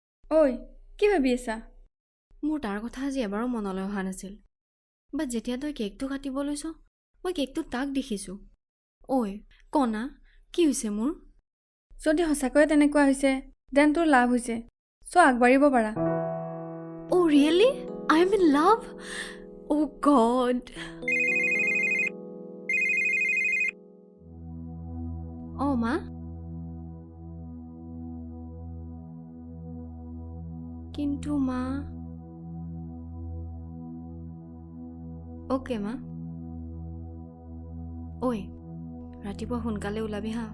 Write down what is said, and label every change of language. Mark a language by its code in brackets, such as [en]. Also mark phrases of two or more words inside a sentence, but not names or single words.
[as] ঐ কি ভাবি আছা মোৰ তাৰ কথা আজি এবাৰো মনলৈ অহা নাছিল বা যেতিয়া তই কেকটো কাটিব লৈছ মই কেকটো তাক দেখিছোঁ ঐ কণা কি হৈছে মোৰ যদি সঁচাকৈয়ে তেনেকুৱা হৈছে দেন তোৰ লাভ হৈছে চ' আগবাঢ়িব পাৰা [en] Oh, really? I'm in love? Oh, God. Oh, Ma? [as] Kintu, Ma? Okay, Ma. Oi, ৰাতিপুৱা সোনকালে ওলাবি হা